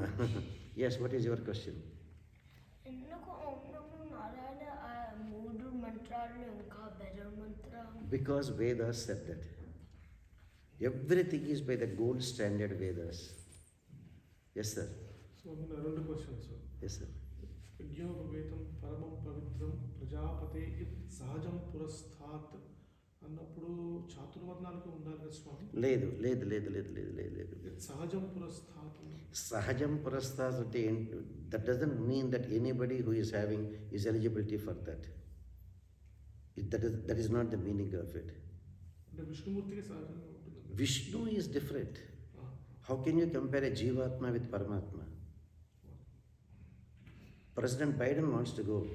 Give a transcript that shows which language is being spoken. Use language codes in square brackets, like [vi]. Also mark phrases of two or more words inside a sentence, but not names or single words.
[en] Yes, what is your question? Because Vedas said that. Everything is by the gold standard Vedas. Yes, sir. So, two questions, sir. Yes, sir. [sa] भगवतम् परमम् पवित्रम् प्रजापते इत् सहजम् पुरस्तात् [te] అన్నప్పుడు చాతుర్వర్ణాలకు ఉండాలి కదా స్వామి? లేదు. [sa] సహజం పురస్థాత్ [en] అంటే that doesn't mean that anybody who is having is eligibility for that. That is not the meaning of it. Vishnu is different. How can you compare a Jivatma with Paramatma? President Biden wants to go.